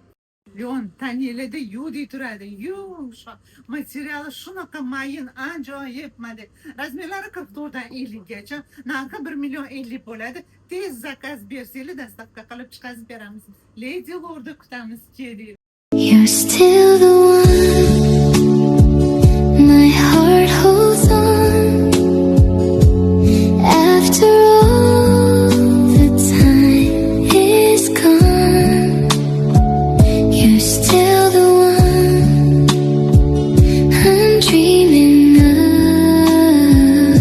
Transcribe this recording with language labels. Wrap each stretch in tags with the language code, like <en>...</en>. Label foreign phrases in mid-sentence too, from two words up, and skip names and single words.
<uz>Lyon taninglarda yo'q turadi. Yumshoq. Materiali shunaqa mayin, ajoyib model. Razmerlari 44 dan 50 gacha. Narxi 1.50 bo'ladi. Tez zakaz bersanglar, dastavka qilib chiqazib beramiz. Lady Lordda kutamiz, keling.</uz> <en>You're still the one my heart holds on. After all the time is gone, you're still the one I'm dreaming of.</en>